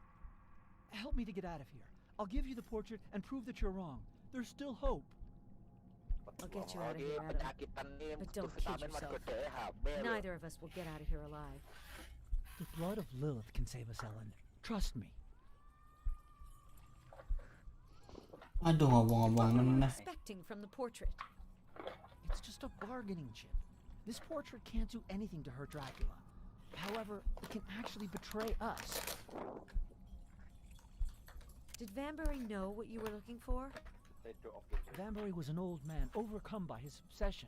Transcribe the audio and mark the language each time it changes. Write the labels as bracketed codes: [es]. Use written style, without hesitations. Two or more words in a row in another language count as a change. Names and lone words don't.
[en] Help me to get out of here. I'll give you the portrait and prove that you're wrong. There's still hope. I'll get you out of here, Adam. But don't kid yourself. Neither of us will get out of here alive. The blood of Lilith can save us, Ellen. Trust me. [jv] Aduh, ngomong-ngomong meneh. [en] Expecting from the portrait. It's just a bargaining chip. This portrait can't do anything to hurt Dracula. However, it can actually betray us. Did Vanbury know what you were looking for? Vanbury was an old man, overcome by his obsession.